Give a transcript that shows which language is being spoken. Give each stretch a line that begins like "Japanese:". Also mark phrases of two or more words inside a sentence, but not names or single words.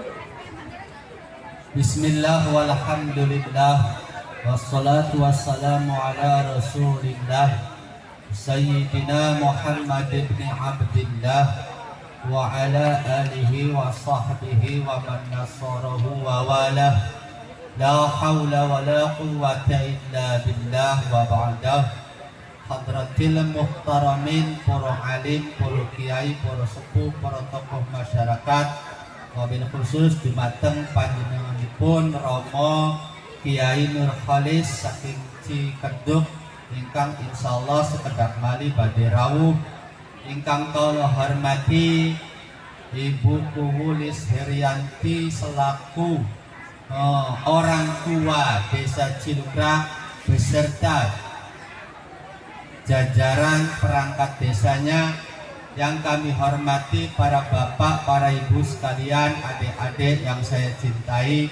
Arabic: بسم الله والحمد لله والصلاة والسلام على رسول الله سيدنا محمد بن عبد الله وعلى آله وصحبه ومن نصره ووالاه. لا حول ولا قوة إلا بالله وبعد. حضرة المحترمين,
Indonesian: para alim, para kiai, para sepuh, para tokoh masyarakat,
Arabic: وبالخصوص
Javanese: dumateng panjenenganipun Rama Kiai Nur Khalis saking Cikedug ingkang insyaallah sekedhap mali badhe rawuh. Ingkang kula hormati
Indonesian: Ibu Kuwulis Herianti selaku orang tua Desa Cilugra beserta jajaran perangkat desanya yang kami hormati, para bapak, para ibu sekalian, adik-adik yang saya cintai.